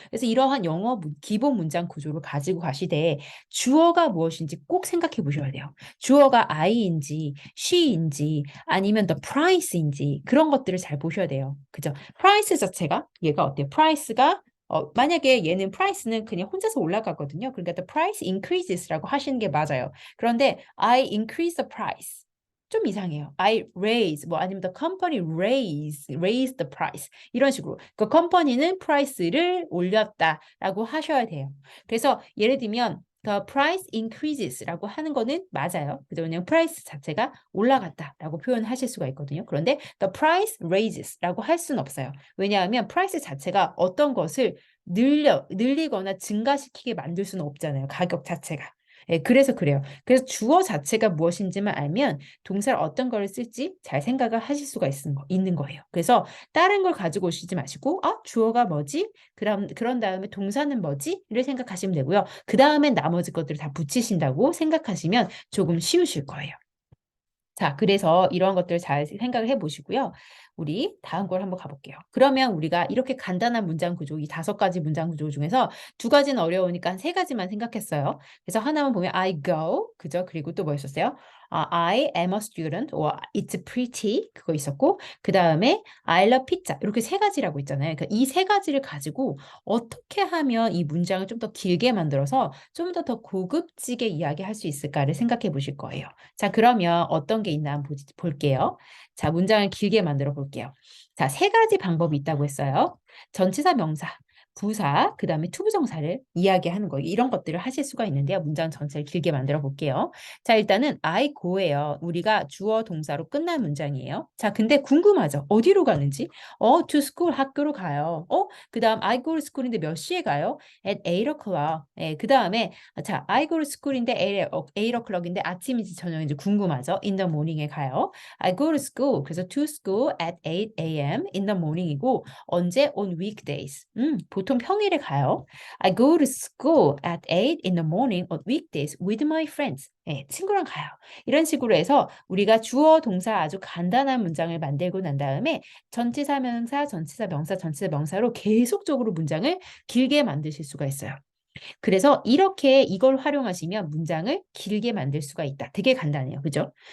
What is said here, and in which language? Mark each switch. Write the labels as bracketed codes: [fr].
[ko] 그래서 이러한 영어 기본 문장 구조를 가지고 가시되 주어가 무엇인지 꼭 생각해 보셔야 돼요. 주어가 I인지 she인지 아니면 the price인지 그런 것들을 잘 보셔야 돼요. 그죠? price 자체가 얘가 어때요? price가 만약에 얘는 price는 그냥 혼자서 올라가거든요. 그러니까 the price increases 라고 하시는 게 맞아요. [en] 그런데 I increase the price. [ko] 좀 이상해요. I raise 뭐 아니면 the company raise the price 이런 식으로 그 컴퍼니는 price를 올렸다라고 하셔야 돼요. 그래서 예를 들면 the price increases 라고 하는 거는 맞아요. 그죠? 그냥 price 자체가 올라갔다라고 표현하실 수가 있거든요. 그런데 the price raises 라고 할 수는 없어요. 왜냐하면 price 자체가 어떤 것을 늘리거나 증가시키게 만들 수는 없잖아요. 가격 자체가. 예, 그래서 그래요. 그래서 주어 자체가 무엇인지만 알면 동사를 어떤 거를 쓸지 잘 생각을 하실 수가 있는 거예요. 그래서 다른 걸 가지고 오시지 마시고 주어가 뭐지? 그런 다음에 동사는 뭐지?를 생각하시면 되고요. 그 다음엔 나머지 것들을 다 붙이신다고 생각하시면 조금 쉬우실 거예요. 자, 그래서 이러한 것들을 잘 생각을 해보시고요. 우리 다음 걸 한번 가볼게요. 그러면 우리가 이렇게 간단한 문장 구조, 이 5가지 문장 구조 중에서 2가지는 어려우니까 한 3가지만 생각했어요. 그래서 하나만 보면 I go, 그죠? 그리고 또 뭐 있었어요? [en] I am a student or it's pretty 그거 있었고 그 다음에 I love pizza 이렇게 세 가지라고 있잖아요. [ko] 그러니까 이 세 가지를 가지고 어떻게 하면 이 문장을 좀 더 길게 만들어서 좀 더 고급지게 이야기할 수 있을까를 생각해 보실 거예요. 자, 그러면 어떤 게 있나 한번 볼게요. 자, 문장을 길게 만들어 볼게요. 자, 세 가지 방법이 있다고 했어요. 전치사 명사, 부사, 그 다음에 투부정사를 이야기하는 거예요. 이런 것들을 하실 수가 있는데요. 문장 전체를 길게 만들어 볼게요. 자, 일단은 I go 예요. 우리가 주어 동사로 끝난 문장이에요. 자, 근데 궁금하죠? 어디로 가는지? to school, 학교로 가요. 그 다음 I go to school 인데 몇 시에 가요? [en] At 8 o'clock. [ko] 예, 그 다음에 자, I go to school 인데 8 o'clock 인데 아침인지 저녁인지 궁금하죠? [en] In the morning에 가요. I go to school. 그래서 to school at 8 a.m. in the morning이고 언제? [ko] On weekdays. 보통 평일에 가요. [en] I go to school at 8 in the morning on weekdays with my friends. [ko] 예, 친구랑 가요. 이런 식으로 해서 우리가 주어, 동사 아주 간단한 문장을 만들고 난 다음에 전치사, 명사, 전치사, 명사, 전치사, 명사로 계속적으로 문장을 길게 만드실 수가 있어요. 그래서 이렇게 이걸 활용하시면 문장을 길게 만들 수가 있다. 되게 간단해요. 그죠?